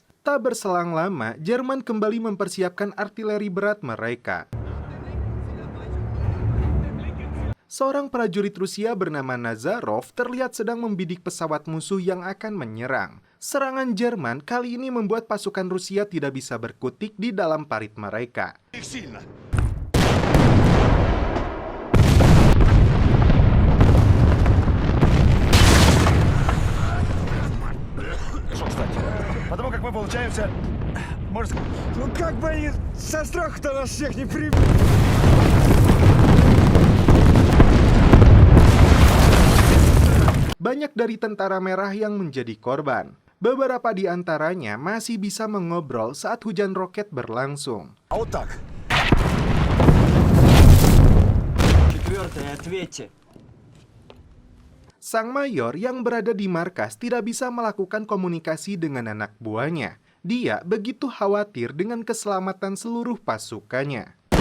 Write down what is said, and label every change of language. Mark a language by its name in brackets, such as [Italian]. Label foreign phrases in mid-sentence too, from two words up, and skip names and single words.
[Indonesian] Tak berselang lama, Jerman kembali mempersiapkan artileri berat mereka. Seorang prajurit Rusia bernama Nazarov terlihat sedang membidik pesawat musuh yang akan menyerang. Serangan Jerman kali ini membuat pasukan Rusia tidak bisa berkutik di dalam parit mereka. [Russian] Потому как мы получаемся... Может... Ну как бы они со страху-то нас всех не прибили? [Indonesian] Banyak dari tentara merah yang menjadi korban. Beberapa di antaranya masih bisa mengobrol saat hujan roket berlangsung. [Russian] А вот так. Четвертое, ответьте. [Indonesian] Sang mayor yang berada di markas tidak bisa melakukan komunikasi dengan anak buahnya. Dia begitu khawatir dengan keselamatan seluruh pasukannya.